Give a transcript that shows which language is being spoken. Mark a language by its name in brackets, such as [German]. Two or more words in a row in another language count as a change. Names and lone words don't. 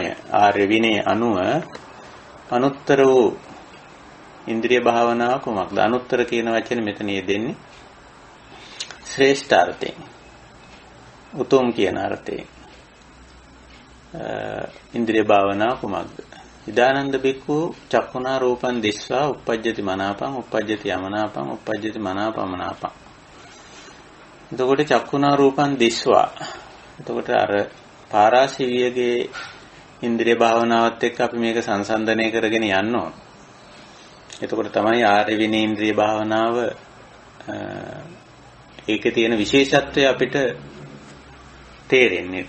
[Sinhala] ආර්ය විනයේ අනුව අනුත්තර වූ ඉන්ද්‍රිය භාවනාව කොමක්ද? අනුත්තර කියන වචනේ මෙතන යෙදෙන්නේ ශ්‍රේෂ්ඨ අර්ථයෙන්. උතුම් කියන අර්ථයෙන්. ඉන්ද්‍රිය භාවනාව කොමක්ද? [Pali] ඉදානන්ද බික්ඛු චක්ඛුනා රූපං දිස්වා uppajjati මනාපං uppajjati යමනාපං uppajjati මනාපමනාපං. එතකොට චක්ඛුනා රූපං දිස්වා. [Sinhala] එතකොට අර පාරාසීවියගේ ඉන්ද්‍රිය භාවනාවත් එක්ක අපි මේක සංසන්දනය කරගෙන යන්න ඕන. එතකොට තමයි ආර්ය විනය ඉන්ද්‍රිය භාවනාව ඒකේ තියෙන විශේෂත්වය අපිට තේරෙන්නේ.